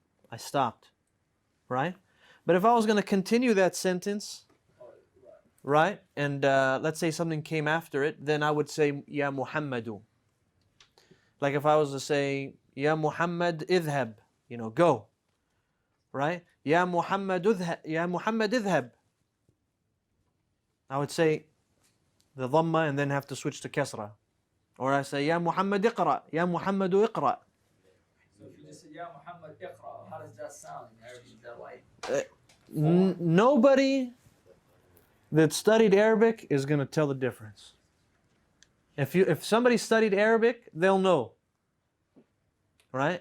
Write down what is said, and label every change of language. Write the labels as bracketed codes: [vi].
[en] I stopped, right? But if I was going to continue that sentence, right, and let's say something came after it, then I would say [ar] يا محمد. [en] Like if I was to say [ar] يا محمد اذهب, [en] you know, go, right? [ar] يا محمد اذهب, يا محمد اذهب. [en] I would say the dhamma and then have to switch to kasra. Or I say [ar] يا محمد اقرأ, يا محمد اقرأ. [en] So if you just say, Ya Muhammad Iqra, how does that sound in Arabic? Is that like? Nobody that studied Arabic is going to tell the difference. If somebody studied Arabic, they'll know. Right?